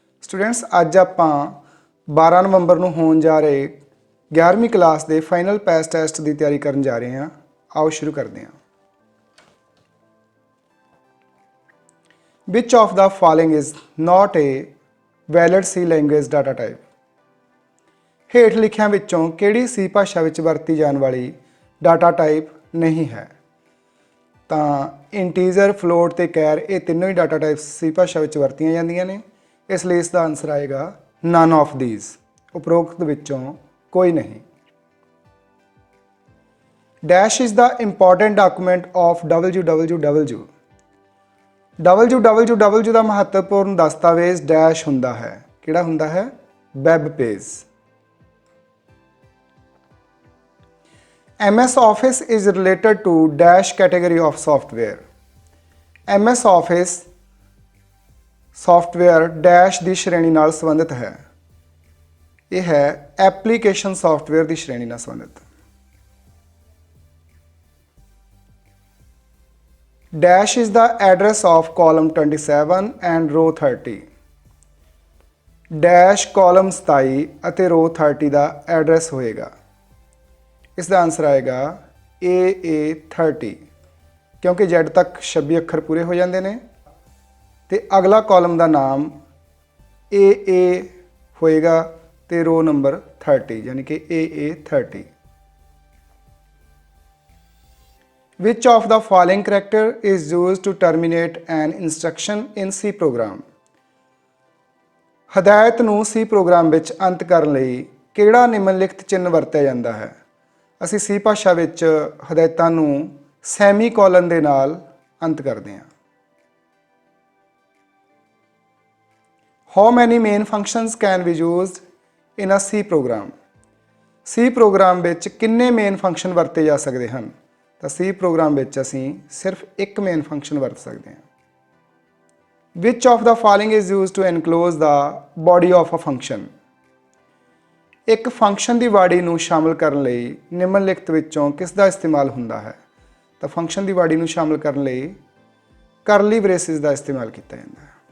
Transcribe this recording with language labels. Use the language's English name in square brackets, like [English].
[Punjabi] Students अज आपां 12 नवंबर ਨੂੰ ਹੋਣ ਜਾ ਰਹੇ 11ਵੀਂ ਕਲਾਸ ਦੇ ਫਾਈਨਲ ਪੈਸ ਟੈਸਟ ਦੀ ਤਿਆਰੀ ਕਰਨ ਜਾ ਰਹੇ ਹਾਂ। ਆਓ ਸ਼ੁਰੂ ਕਰਦੇ ਹਾਂ। [English] Which of the following is not a valid C language data type? [Punjabi] ਹੇਠ ਲਿਖਿਆਂ ਵਿੱਚੋਂ ਕਿਹੜੀ C ਭਾਸ਼ਾ ਵਿੱਚ ਵਰਤੀ ਜਾਣ ਵਾਲੀ ਡਾਟਾ ਟਾਈਪ ਨਹੀਂ ਹੈ? ਤਾਂ ਇੰਟੀਜਰ, ਫਲੋਟ ਤੇ ਕੈਰ ਇਹ ਤਿੰਨੋਂ ਹੀ ਡਾਟਾ ਟਾਈਪਸ C ਭਾਸ਼ਾ ਵਿੱਚ ਵਰਤੀਆਂ ਜਾਂਦੀਆਂ ਨੇ, ਇਸ ਲਈ ਇਸ ਦਾ ਆਨਸਰ ਆਏਗਾ [English] none of these, [Punjabi] ਉਪਰੋਕਤ ਵਿੱਚੋਂ ਕੋਈ ਨਹੀਂ। [English] Dash is the important document of www। [Punjabi] www ਦਾ ਮਹੱਤਵਪੂਰਨ ਦਸਤਾਵੇਜ਼ ਡੈਸ਼ ਹੁੰਦਾ ਹੈ। ਕਿਹੜਾ ਹੁੰਦਾ ਹੈ? Web page. [English] MS Office is related to dash category of software। [Punjabi] MS Office software dash ਦੀ ਸ਼੍ਰੇਣੀ ਨਾਲ ਸੰਬੰਧਿਤ ਹੈ। ਇਹ ਹੈ ਐਪਲੀਕੇਸ਼ਨ ਸੌਫਟਵੇਅਰ ਦੀ ਸ਼੍ਰੇਣੀ ਨਾਲ ਸੰਬੰਧਿਤ। [English] Dash is the address of column 27 and row 30। [Punjabi] Dash column 27 ਅਤੇ row 30 ਦਾ ਐਡਰੈਸ ਹੋਏਗਾ। ਇਸ ਦਾ ਆਨਸਰ ਆਏਗਾ AA30, ਕਿਉਂਕਿ Z ਤੱਕ 26 ਅੱਖਰ ਪੂਰੇ ਹੋ ਜਾਂਦੇ ਨੇ ਤੇ ਅਗਲਾ ਕਾਲਮ ਦਾ ਨਾਮ AA ਹੋਏਗਾ ਤੇ ਰੋ ਨੰਬਰ 30 ਯਾਨੀ ਕਿ AA30। [English] Which of the following character is used to terminate an instruction in C program? [Punjabi] ਹਦਾਇਤ ਨੂੰ C ਪ੍ਰੋਗਰਾਮ ਵਿੱਚ ਅੰਤ ਕਰਨ ਲਈ ਕਿਹੜਾ ਨਿਮਨਲਿਖਤ ਚਿੰਨ੍ਹ ਵਰਤਿਆ ਜਾਂਦਾ ਹੈ? ਅਸੀਂ C ਭਾਸ਼ਾ ਵਿੱਚ ਹਦਾਇਤਾਂ ਨੂੰ ਸੈਮੀਕੋਲਨ ਦੇ ਨਾਲ ਅੰਤ ਕਰਦੇ ਹਾਂ। [English] How many main functions can be used in a C program? [Punjabi] C programme ਵਿੱਚ ਕਿੰਨੇ ਮੇਨ ਫੰਕਸ਼ਨ ਵਰਤੇ ਜਾ ਸਕਦੇ ਹਨ? ਤਾਂ C ਪ੍ਰੋਗਰਾਮ ਵਿੱਚ ਅਸੀਂ ਸਿਰਫ ਇੱਕ ਮੇਨ ਫੰਕਸ਼ਨ ਵਰਤ ਸਕਦੇ ਹਾਂ। [English] Which of the following is used to enclose the body of a function? [Punjabi] ਇੱਕ ਫੰਕਸ਼ਨ ਦੀ ਬਾਡੀ ਨੂੰ ਸ਼ਾਮਲ ਕਰਨ ਲਈ ਨਿਮਨਲਿਖਤ ਵਿੱਚੋਂ ਕਿਸ ਦਾ ਇਸਤੇਮਾਲ ਹੁੰਦਾ ਹੈ? ਤਾਂ ਫੰਕਸ਼ਨ ਦੀ ਬਾਡੀ ਨੂੰ ਸ਼ਾਮਲ ਕਰਨ ਲਈ ਕਰਲੀ ਬ੍ਰੇਸਿਸ ਦਾ ਇਸਤੇਮਾਲ ਕੀਤਾ ਜਾਂਦਾ ਹੈ।